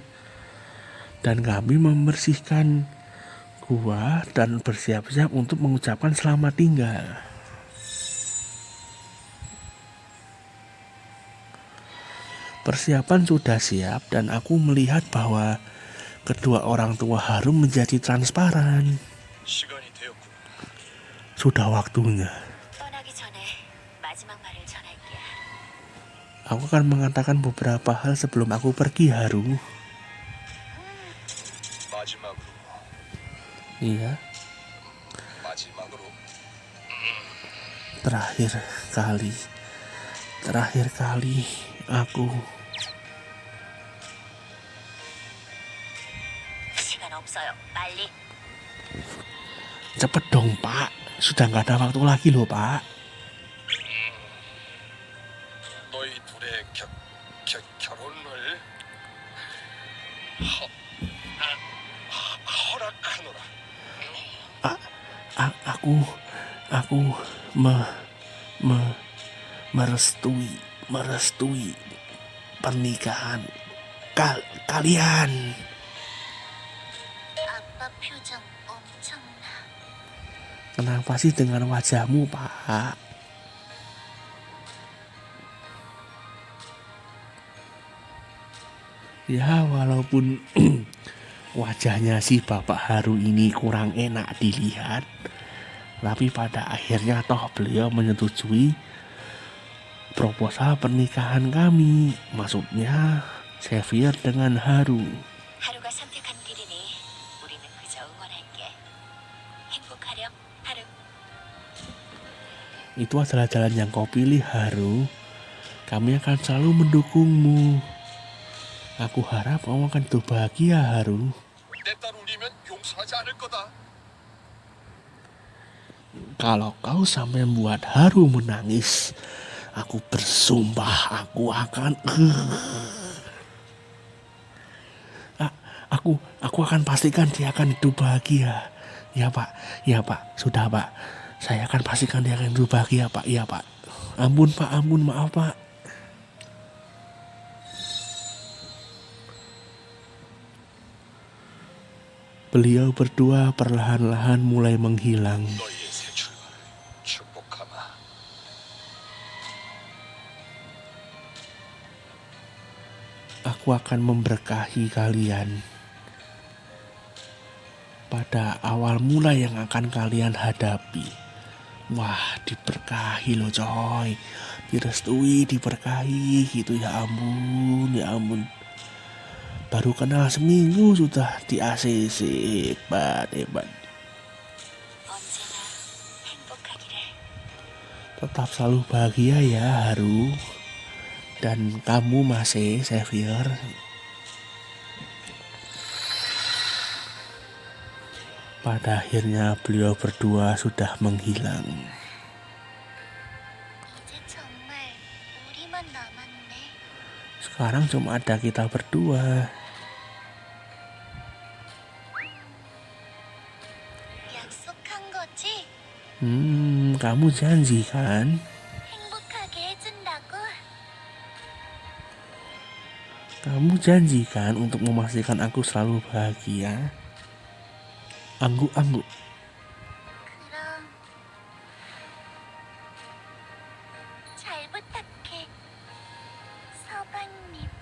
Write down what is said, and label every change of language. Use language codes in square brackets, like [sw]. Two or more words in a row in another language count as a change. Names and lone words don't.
[id] Dan kami membersihkan gua dan bersiap-siap untuk mengucapkan selamat tinggal. Persiapan sudah siap dan aku melihat bahwa kedua orang tua Harum menjadi transparan. [ko] 시간이 되었군. [id] Sudah waktunya. [ko] 떠나기 전에 마지막 말을 전할게. [id] Aku akan mengatakan beberapa hal sebelum aku pergi, Haru. [ko] 마지막으로 [id] Iya. terakhir kali aku [ko] 시간 없어요. 빨리. [id] cepet dong Pak, sudah nggak ada waktu lagi loh Pak. [ko] 너희 둘의 결혼을 허락하노라. [id] Aku merestui pernikahan kalian. [ko] 아빠 표정 엄청나. [id] Kenapa sih dengan wajahmu Pak? Ya walaupun wajahnya si Bapak Haru ini kurang enak dilihat, tapi pada akhirnya toh beliau menyetujui proposal pernikahan kami. Maksudnya Xavier dengan Haru. [ko] 하루가 선택한 길이니 우리는 그저 응원할게. 행복하렴, 하루. [id] Itu adalah jalan yang kau pilih Haru. Kami akan selalu mendukungmu. Aku harap kamu akan hidup bahagia Haru. [ko] 내 딸 울리면 용서하지 않을 거다. [id] Kalau kau sampai membuat Haru menangis, aku bersumpah aku akan aku akan pastikan dia akan hidup bahagia. Ya Pak, sudah Pak. Saya akan pastikan dia akan hidup bahagia Pak. Iya Pak. Ampun Pak, ampun, maaf Pak. Beliau berdua perlahan-lahan mulai menghilang. [ko] 너희의 새 출발을 축복하마. [id] Aku akan memberkahi kalian pada awal mula yang akan kalian hadapi. Wah, diberkahi loh coy. Direstui, diberkahi gitu, ya ampun, ya ampun. Baru kenal seminggu sudah di ACC. Hebat. [ko] 언제나 행복하기를. [id] Tetap selalu bahagia ya Haru. Dan kamu masih Xavier. Pada akhirnya beliau berdua sudah menghilang. [ko] 이제 정말 우리만 남았네. [id] Sekarang cuma ada kita berdua. [ko] 약속한 거지? [id] Kamu janji kan? [ko] 행복하게 해준다고? [id] Kamu janji kan untuk memastikan aku selalu bahagia? Angguk-angguk. [ko] 그럼 잘 부탁해, 서방님.